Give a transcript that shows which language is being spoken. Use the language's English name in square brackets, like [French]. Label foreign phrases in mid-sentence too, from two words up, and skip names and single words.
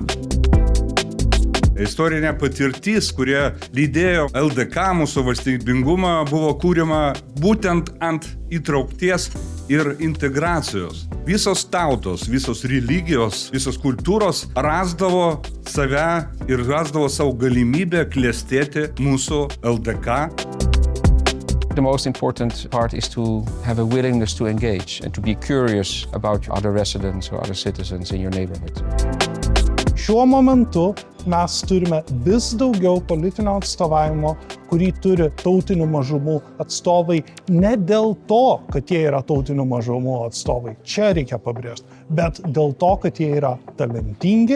[Lithuanian] Istorinė patirtis, kurie lydėjo LDK mūsų valstybingumą, buvo kūriama būtent ant įtraukties ir integracijos. Visos tautos, visos religijos, visos kultūros rasdavo save ir rasdavo savo galimybę klestėti mūsų LDK. [English] The most important part is to have a willingness to engage and to be curious about other residents or other citizens in your neighborhood. [Lithuanian] Šiuo momentu mes turime vis daugiau politinio atstovavimo, kurį turi tautinių mažumų atstovai, ne dėl to, kad jie yra tautinių mažumų atstovai, čia reikia pabrėžti, bet dėl to, kad jie yra talentingi.